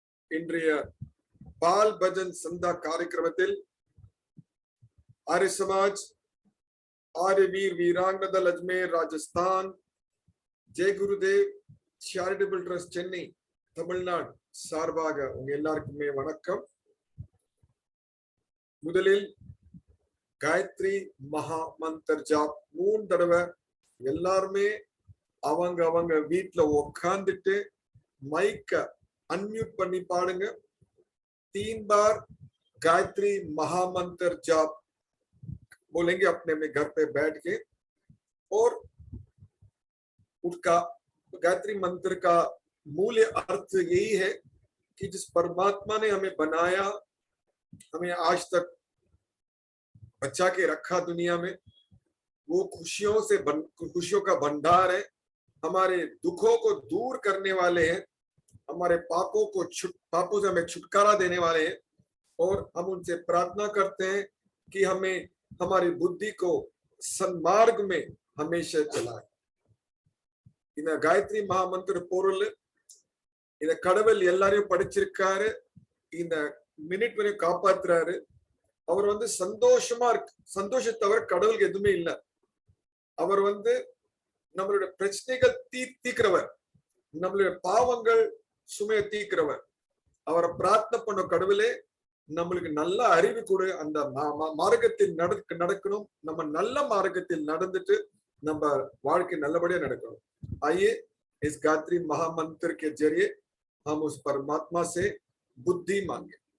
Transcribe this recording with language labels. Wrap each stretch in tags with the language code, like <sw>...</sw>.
<ta>इंद्रिय बाल भजन संध्या कार्यक्रमத்தில் आर्य समाज, आर्यवीर वीरांग दल अजमेर राजस्थान, जय गुरुदेव चैरिटेबल ट्रस्ट चेन्नई தமிழ்நாடு சார்பாக உங்க எல்லாருக்குமே வணக்கம். முதலில் காயத்ரி மகா மந்திர ஜாப் 3 தடவை எல்லாருமே அவங்க வீட்ல உட்கார்ந்துட்டு மைக்க अनम्यूट பண்ணி பாடுங்க.</ta> <hi>3 बार गायत्री महामंत्र जाप बोलेंगे अपने अपने घर पे बैठ के, और उसका गायत्री मंत्र का मूल अर्थ यही है कि जिस परमात्मा ने हमें बनाया, हमें आज तक बचा के रखा दुनिया में, वो खुशियों का भंडार है, हमारे दुखों को दूर करने वाले हैं, हमारे पापों से हमें छुटकारा देने वाले हैं, और हम उनसे प्रार्थना करते हैं कि हमें हमारी बुद्धि को सन्मार्ग में हमेशा चलाए.</hi> <ta>இந்த காயத்ரி மகாமந்திர பொருள் இந்த கடவுள் எல்லாரையும் படிச்சிருக்காரு, இந்த மினிட் வரையும் காப்பாத்துறாரு. அவர் சந்தோஷமா இருக்கு. சந்தோஷத்தை தவிர கடவுளுக்கு எதுவுமே இல்லை. அவர் நம்மளுடைய பிரச்சனைகள் தீர்க்கிறவர், நம்மளுடைய பாவங்கள் சுமையை தீர்க்கிறவர். அவரை பிரார்த்தனை பண்ண கடவுளே நம்மளுக்கு நல்ல அறிவு கொடு, அந்த மார்க்கத்தில் நடக்கணும், நம்ம நல்ல மார்க்கத்தில் நடந்துட்டு நம்ம வாழ்க்கை நல்லபடியா நடக்கணும்.</ta> <hi>आइए इस गायत्री महामंत्र के जरिए हम उस परमात्मा से बुद्धि मांगे.</hi>